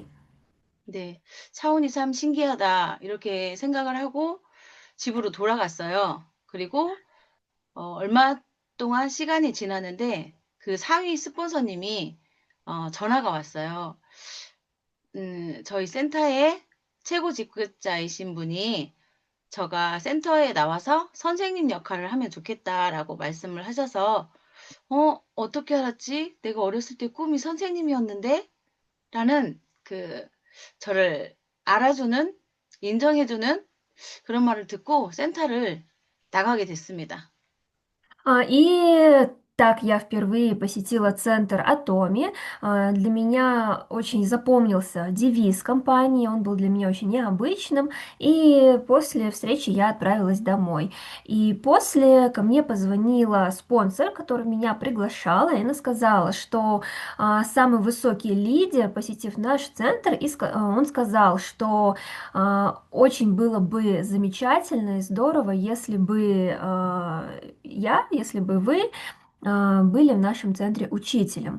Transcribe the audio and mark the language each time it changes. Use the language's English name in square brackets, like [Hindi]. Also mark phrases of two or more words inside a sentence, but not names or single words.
[Korean] 네. 사운이 참 신기하다. 이렇게 생각을 하고 집으로 돌아갔어요. 그리고 얼마 동안 시간이 지났는데 그 상위 스폰서님이 전화가 왔어요. 저희 센터의 최고 직급자이신 분이 저가 센터에 나와서 선생님 역할을 하면 좋겠다라고 말씀을 하셔서, 어떻게 알았지? 내가 어렸을 때 꿈이 선생님이었는데? 라는 저를 알아주는, 인정해주는 그런 말을 듣고 센터를 나가게 됐습니다. [Russian] И так я впервые посетила центр Атоми. Для меня очень запомнился девиз компании, он был для меня очень необычным. И после встречи я отправилась домой. И после ко мне позвонила спонсор, который меня приглашала, и она сказала, что самый высокий лидер, посетив наш центр, он сказал, что очень было бы замечательно и здорово, если бы если бы вы были в нашем центре учителем.